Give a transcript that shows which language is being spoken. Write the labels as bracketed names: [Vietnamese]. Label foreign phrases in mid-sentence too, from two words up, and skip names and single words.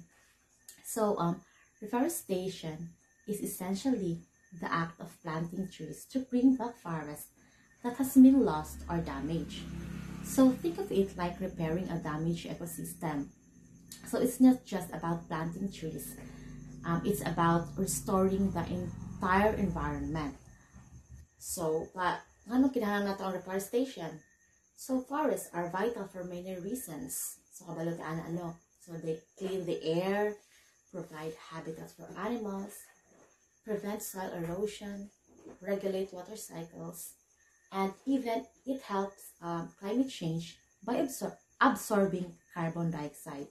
[English] So reforestation is essentially the act of planting trees to bring back forest that has been lost or damaged. So think of it like repairing a damaged ecosystem. So it's not just about planting trees. It's about restoring the entire environment. So, [Cebuano] ano kinahanglan nato ang reforestation? [English] So forests are vital for many reasons. [Cebuano] So kabalo ta ano? [English] So they clean the air, provide habitats for animals, prevent soil erosion, regulate water cycles, and even it helps climate change by absorbing carbon dioxide.